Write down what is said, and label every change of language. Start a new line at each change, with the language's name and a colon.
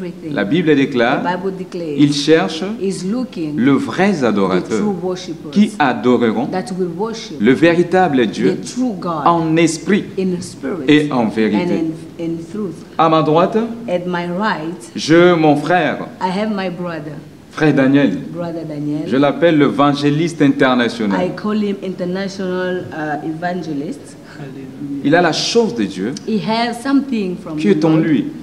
French: La Bible déclare, il cherche le vrai adorateur qui adoreront le véritable Dieu en esprit et en vérité. À ma droite, j'ai mon frère. Frère Daniel, je l'appelle l'évangéliste international.
English: I call him international evangelist.
French: Il a la chose de Dieu qui est en lui.